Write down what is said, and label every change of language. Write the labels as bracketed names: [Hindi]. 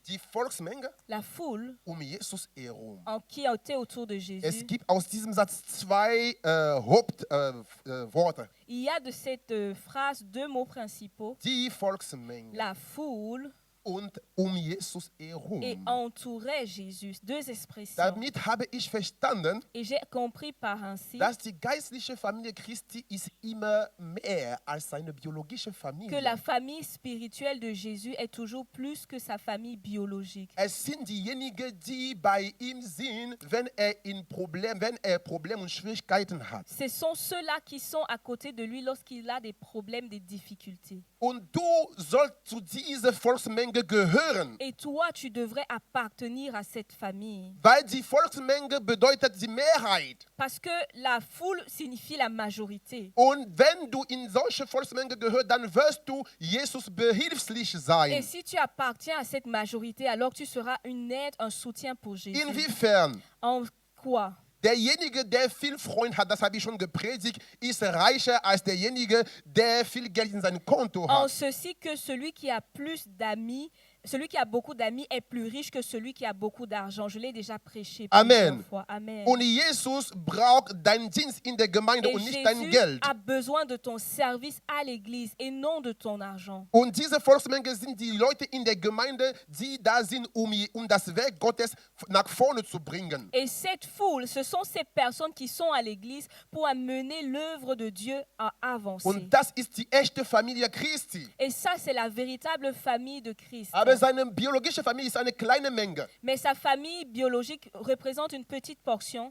[German] Die Volksmenge [French] La foule [German] Jesus herum. [French] qui était autour de [German] Es [French] Jésus. [German] gibt aus diesem Satz zwei Hauptworte. [French] Il y a de cette phrase deux mots principaux. [German] Die Volksmenge [French] La foule [German] und Jesus herum. [French] et entourait Jésus. Deux expressions. [German] Damit habe ich verstanden, [French] Et j'ai compris par ainsi [German] dass die geistliche Familie Christi ist immer mehr als seine biologische [French] que [German] Familie. [French] la famille spirituelle de Jésus est toujours plus que sa famille biologique. [German] Es sind diejenigen, die bei ihm sind, wenn er Probleme und Schwierigkeiten hat. [French] Ce sont ceux-là qui sont à côté de lui lorsqu'il a des problèmes, des difficultés. [German] Und du sollst zu dieser Volksmenge gehören, [French] Et toi, tu devrais appartenir à cette famille. [German] weil die Volksmenge bedeutet die Mehrheit. [French] Parce que la foule signifie la majorité. [German] Und wenn du in solche Volksmenge gehörst, dann wirst du Jesus behilflich [French] Et [German] sein. [French] si tu appartiens à cette majorité, alors tu seras une aide, un soutien pour Jésus. [German] Inwiefern? [French] En quoi? [German] Derjenige, der viel Freund hat, das habe ich schon gepredigt, ist reicher als derjenige, der viel Geld in seinem Konto [French] En [German] hat. [French] ceci que celui qui a plus d'amis, celui qui a beaucoup d'amis est plus riche que celui qui a beaucoup d'argent. Je l'ai déjà prêché Amen. plusieurs fois. Amen. [German] Und Jesus braucht deinen Dienst in der Gemeinde [French] Et [German] und nicht dein [French] Jésus [German] Geld. [French] a besoin de ton service à l'église et non de ton argent. [German] Und diese Volksmenge sind die Leute in der Gemeinde, die da sind, um das Werk Gottes nach vorne zu bringen. [French] Et cette foule, ce sont ces personnes qui sont à l'église pour amener l'œuvre de Dieu à avancer. [German] Und das ist die echte Familie Christi. [French] Et ça, c'est la véritable famille de Christ. [German] Aber seine biologische Familie ist eine kleine Menge. [French] Mais sa famille biologique représente une petite portion.